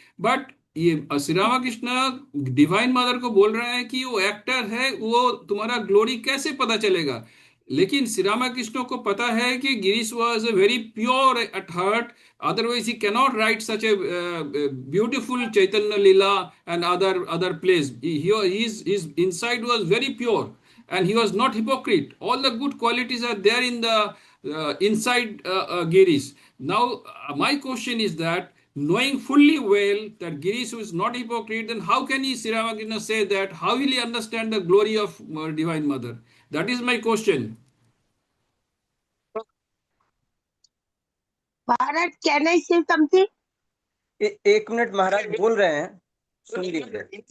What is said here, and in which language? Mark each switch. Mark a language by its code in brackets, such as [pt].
[hi] But ये Shri Ramakrishna divine mother को बोल रहे हैं कि वो एक्टर है, वो तुम्हारा ग्लोरी कैसे पता चलेगा? लेकिन श्री रामकृष्ण को पता है कि [en] Girish was very pure at heart, otherwise he cannot write such a beautiful Chaitanya Leela and other plays. His inside was very pure, and he was not hypocrite. All the good qualities are there in the inside Girish. Now my question is that, knowing fully well that Girish is not hypocrite, then how can he, Sri Ramakrishna, say that? How will he understand the glory of Divine Mother? That is my question. Maharaj, can I say something? [hi] एक minute महाराज बोल रहे हैं, सुन लीजिए।